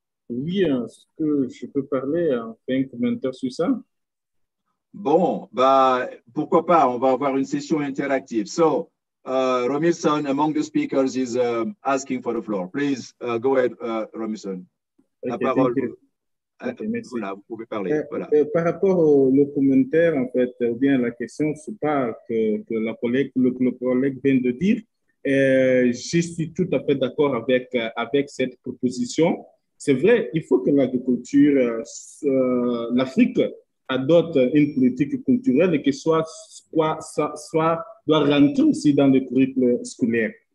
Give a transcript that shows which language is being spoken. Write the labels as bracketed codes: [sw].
[fr] Oui, est-ce que je peux parler, faire un commentaire sur ça? Bon, bah, pourquoi pas, on va avoir une session interactive. [en] So, Romilson, among the speakers, is asking for the floor. Please go ahead, Romilson. [fr] La parole. Okay, merci. Voilà, vous pouvez parler. Voilà. Par rapport au commentaire, en fait, ou bien la question, je parle que le collègue vient de dire, je suis tout à fait d'accord avec cette proposition. C'est vrai, il faut que l'agriculture, l'Afrique adopte une politique culturelle et que soit doit rentrer aussi dans le curriculum scolaire.